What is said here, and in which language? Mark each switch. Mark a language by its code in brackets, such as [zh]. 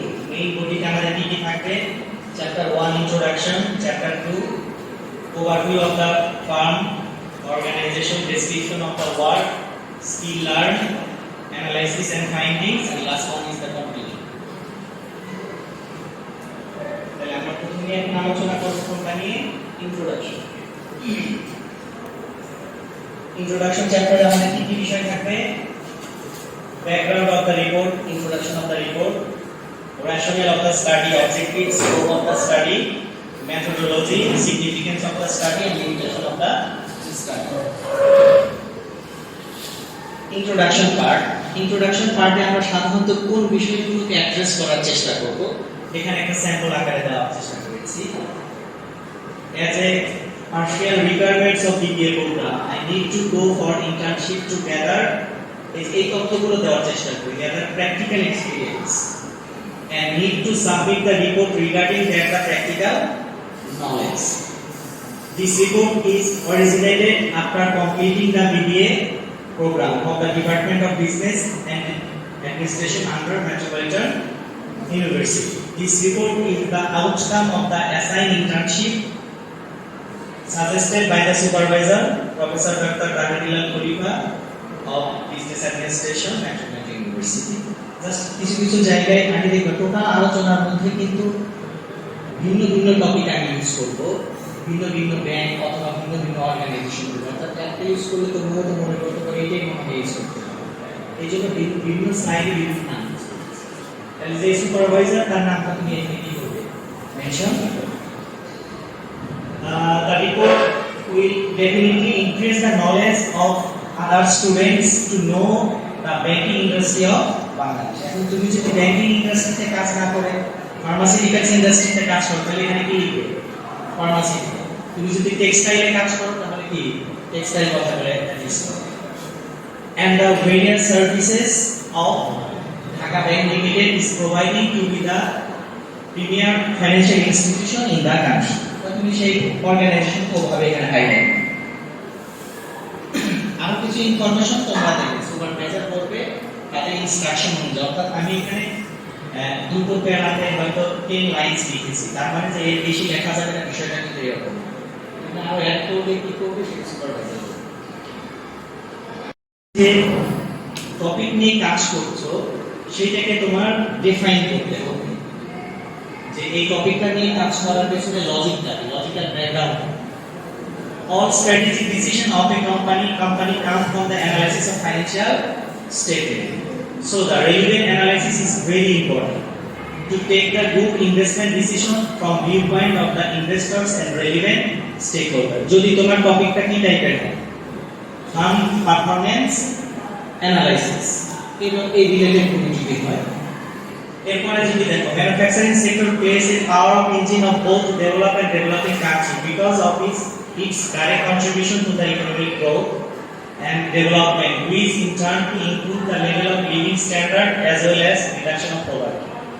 [bn] Main বডিতে আমাদের কি কি থাকবে? Chapter 1 introduction, chapter 2 overview of the farm, organisation, description of the work, skill learn, analysis and findings, [en] And last one is the conclusion. [bn] তাহলে আমরা তুমি এখন আলোচনা করো কোনটা নিয়ে? ইন্ট্রোডাকশন। ইন্ট্রোডাকশন চ্যাপ্টারে আমাদের কি কি বিষয় থাকবে? [en] Background of the report, introduction of the report, rationale of the study, objectives, scope of the study, methodology, significance of the study, and limitation of the study. Introduction part. [bn] Introduction part-এ আমরা সাধারণত কোন বিষয়গুলোকে অ্যাড্রেস করার চেষ্টা করব? এখানে একটা sample আকারে দেওয়ার চেষ্টা করেছি। [en] As a partial requirements of BBA program, I need to go for internship to gather [bn] এই তথ্যগুলো দেওয়ার চেষ্টা করি, [en] gather practical experience, and need to submit the report regarding that the practical knowledge. This report is originated after completing the BBA program of the Department of Business and Administration under Metropolitan University. This report is the outcome of the assigned internship suggested by the supervisor, Professor Dr. Rahadilal Khalifa of Business Administration, Metropolitan University. [bn] Just কিছু কিছু জায়গায় আমি দেখব total আলোচনার মধ্যে কিন্তু ভিন্ন ভিন্ন টপিক আমি ইউজ করব, ভিন্ন ভিন্ন ব্যাংক অথবা ভিন্ন ভিন্ন অর্গানাইজেশন, অর্থাৎ একটা ইউজ করলে তো মনে করতে পারে এটাই মনে ইউজ করতে হবে। এই জন্য বিভিন্ন স্লাইডে বিভিন্ন নাম ইউজ করছি। তাহলে যে সুপারভাইজার তার নামটা তুমি এখানে কি করবে? মেনশন করবে। [en] The report will definitely increase the knowledge of other students to know the banking industry of Bangladesh. [bn] এখন তুমি যদি ব্যাংকিং ইন্ডাস্ট্রিতে কাজ না করে ফার্মাসিউটিক্যালস ইন্ডাস্ট্রিতে কাজ করো তাহলে এখানে কি লিখবে? ফার্মাসি। তুমি যদি টেক্সটাইলে কাজ করো তাহলে কি টেক্সটাইল কথা বলে ইউজ করো। [en] And the various services of Dhaka Bank Limited is providing to be the premier financial institution in the country. [bn] তো তুমি সেই অর্গানাইজেশন কোভাবে এখানে হাইলাইট। আরো কিছু ইনফরমেশন তোমরা দেবে, সুপারভাইজার করবে তাদের ইনস্ট্রাকশন অনুযায়ী। অর্থাৎ আমি এখানে দুটো প্যারাতে হয়তো 10 লাইনস লিখেছি, তার মানে যে এর বেশি লেখা যাবে না, বিষয়টা কিন্তু এরকম। তুমি আরো অ্যাড করবে কি করবে সেই সুপারভাইজার। যে টপিক নিয়ে কাজ করছো সেটাকে তোমার ডিফাইন করতে হবে, যে এই টপিকটা নিয়ে কাজ করার পেছনে লজিকটা, logical background. [en] All strategic decision of a company comes from the analysis of financial statement. So the relevant analysis is very important to take the good investment decision from viewpoint of the investors and relevant stakeholders. [bn] যদি তোমার টপিকটা কি টাইপের হয়? Fund performance analysis এবং এই related কোনো যদি হয়। [en] এরপরে যদি দেখো manufacturing sector plays a power of engine of both develop and developing country because of its direct contribution to the economic growth and development, which in turn to improve the level of living standard as well as reduction of poverty.